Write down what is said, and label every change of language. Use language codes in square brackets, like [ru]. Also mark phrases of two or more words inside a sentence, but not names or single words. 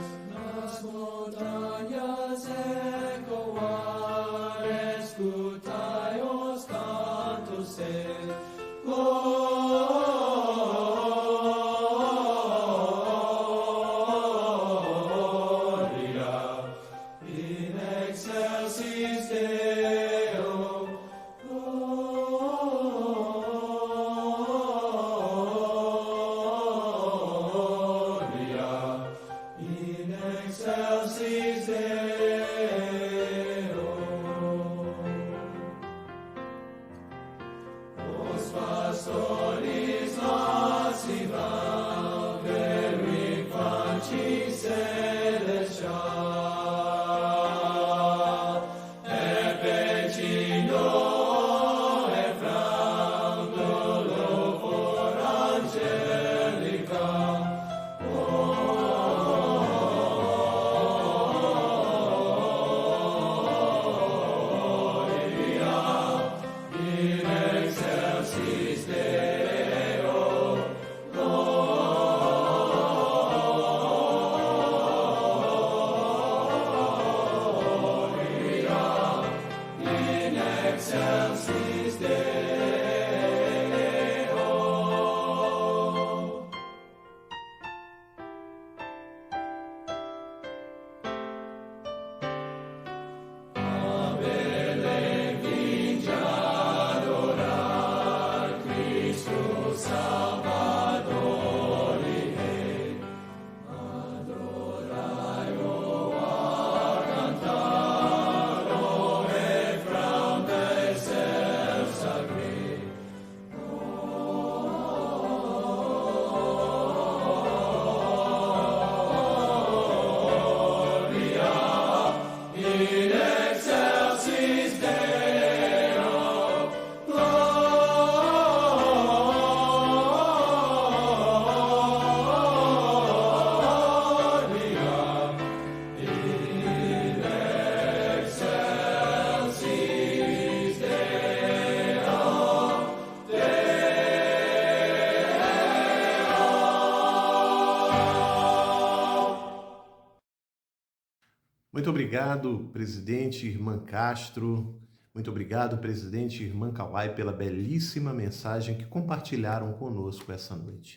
[pt] Nas montanhas ecoar, escutai os cantos seus. [la] Glória in excelsis Deo. Gloria in excelsis Deo. [pt] Os pastores lá se vão ver o infante celestial. Repetindo o refrão do louvor angelical. [la] Gloria in excelsis Deo. Gloria in excelsis Deo. [pt] A Belém vinde adorar Cristo Salvador e Rei. Adorai-o a cantar o refrão dos céus sagrei. [la] Gloria in excelsis Deo. Gloria in excelsis Deo. [pt] Muito obrigado, presidente Irmã Castro. Muito obrigado, presidente Irmã Kawai, pela belíssima mensagem que compartilharam conosco essa noite.